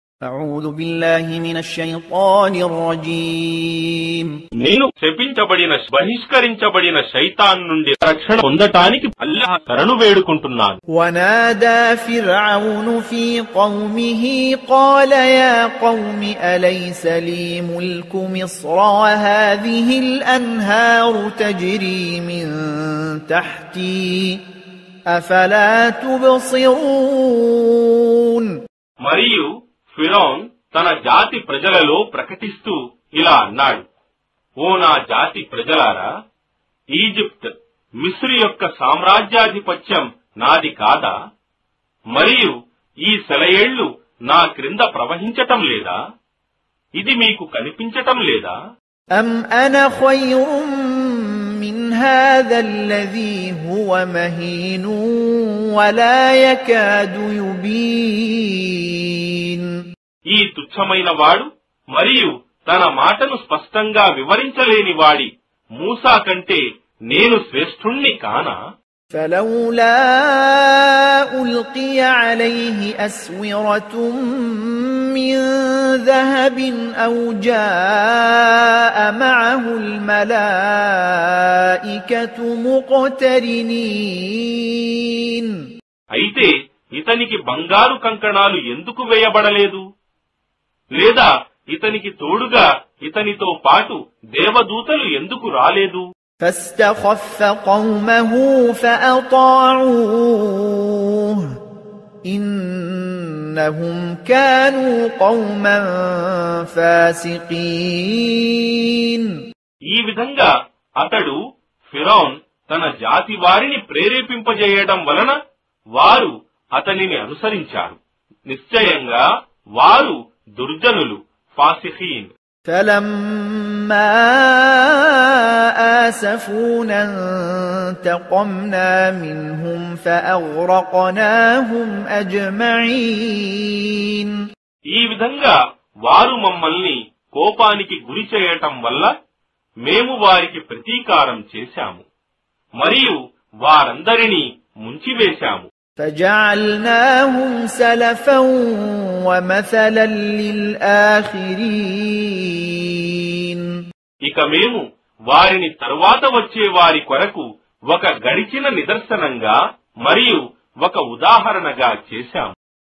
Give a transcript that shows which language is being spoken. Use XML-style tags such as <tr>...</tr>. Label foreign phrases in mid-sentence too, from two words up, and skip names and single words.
<ar>أعوذ بالله من الشيطان الرجيم</ar> <te>నేను శపించబడిన బహిష్కరించబడిన శైతాన్ నుండి రక్షణ పొందటానికి అల్లాహ్ శరణు వేడుకుంటున్నాను.</te> <ar>ونادى فرعون في قومه قال يا قوم أليس لي ملك مصر وهذه الأنهار تجري من تحتي أفلا تبصرون.</ar> <te>మరియు ఫిరౌన్ తన జాతి ప్రజలలో ప్రకటిస్తూ ఇలా అన్నాడు, ఓ నా జాతి ప్రజలారా, ఈజిప్ట్ మిస్రు యొక్క సామ్రాజ్యాధిపత్యం నాది కాదా? మరియు ఈ సెలయేళ్లు నా క్రింద ప్రవహించటం లేదా? ఇది మీకు కనిపించటం లేదా?</te> <ar>أم أنا خير من هذا الذي هو مهين ولا يكاد يبين.</ar> <te>ఈ తుచ్చమైన వాడు మరియు తన మాటను స్పష్టంగా వివరించలేని వాడి మూసా కంటే నేను శ్రేష్ఠుణ్ణి కానా?</te> <ar>فلولا ألقي عليه أسورة من ذهب أو جاء معه الملائكة مقترنين.</ar> <te>అయితే ఇతనికి బంగారు కంకణాలు ఎందుకు వేయబడలేదు? లేదా ఇతనికి తోడుగా ఇతనితో పాటు దేవదూతలు ఎందుకు రాలేదు?</te> <ar>فاستخف قومه فأطاعوه إنهم كانوا قوما فاسقين.</ar> <te>ఈ విధంగా అతడు ఫిరౌన్ తన జాతి వారిని ప్రేరేపింపజేయడం వలన వారు అతనిని అనుసరించారు. నిశ్చయంగా వారు దుర్జనులు, ఫాసిఖీన్.</te> <ar>فلما آسفونا انتقمنا منهم فأغرقناهم أجمعين.</ar> <te>ఈ విధంగా వారు మమ్మల్ని కోపానికి గురి చేయటం వల్ల మేము వారికి ప్రతీకారం చేశాము మరియు వారందరినీ ముంచివేశాము.</te> <ar>فجعلناهم سلفا ومثلا للآخرين.</ar> <te>ఇక మేము వారిని తరువాత వచ్చే వారి కొరకు ఒక గడిచిన నిదర్శనంగా మరియు ఒక ఉదాహరణగా చేశాము.</te>